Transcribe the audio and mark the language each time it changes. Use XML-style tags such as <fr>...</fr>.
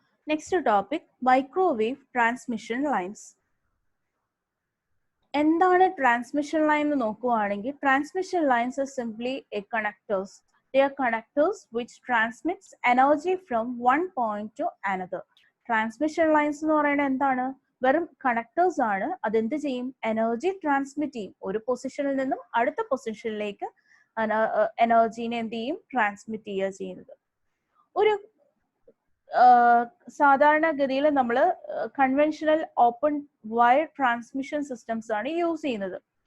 <en>Next topic, microwave transmission lines.</en> <ml>എന്താണ് transmission line എന്ന് നോക്കുകയാണെങ്കിൽ</ml> <en>Transmission lines are simply a connectors. They are connectors which transmits energy from one point to another.</en> <ml>Transmission lines എന്ന് പറയുന്നത് എന്താണ്? വെറും connectors ആണ്. അതെന്ത് ചെയ്യും? എനർജി ട്രാൻസ്മിറ്റ് ചെയ്യും. ഒരു പൊസിഷനിൽ നിന്നും അടുത്ത പൊസിഷനിലേക്ക് എനർജീനെ എന്ത് ചെയ്യും? ട്രാൻസ്മിറ്റ് ചെയ്യുക ചെയ്യുന്നത്. ഒരു സാധാരണഗതിയിൽ നമ്മൾ conventional open wire transmission systems ആണ് യൂസ് ചെയ്യുന്നത്.</ml>